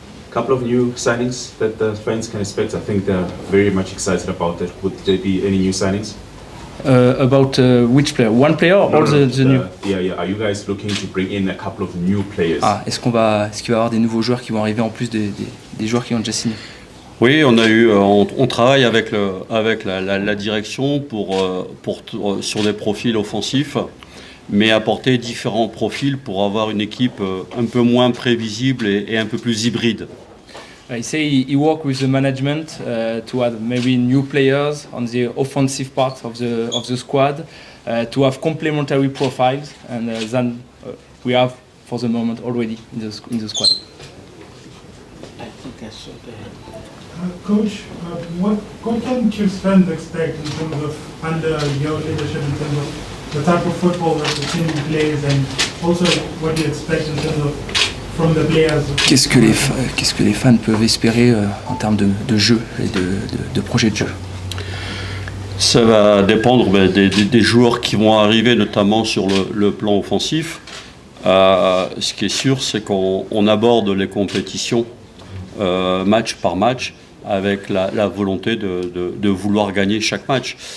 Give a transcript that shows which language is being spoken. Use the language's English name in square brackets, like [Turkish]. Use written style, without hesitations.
[English] Couple of new signings that the fans can expect. I think they're very much excited about it. Would there be any new signings? About which player? One player or all the new? Yeah. Are you guys looking to bring in a couple of new players? [French] Est-ce qu'il va y avoir des nouveaux joueurs qui vont arriver en plus des joueurs qui ont déjà signé? Oui, on travaille avec la direction sur des profils offensifs, mais apporter différents profils pour avoir une équipe un peu moins prévisible et un peu plus hybride. [English] He say he work with the management to add maybe new players on the offensive part of the squad, to have complementary profiles, and then we have for the moment already in the squad. I think I saw the Coach, what can Chiefs fans expect in terms of under your leadership, in terms of the type of football that the team plays, and also what you expect in terms of from the players? [French] Qu'est-ce que les fans peuvent espérer en termes de jeu et de projet de jeu? Ça va dépendre des joueurs qui vont arriver, notamment sur le plan offensif. Ce qui est sûr, c'est qu'on aborde les compétitions match par match avec la volonté de vouloir gagner chaque match.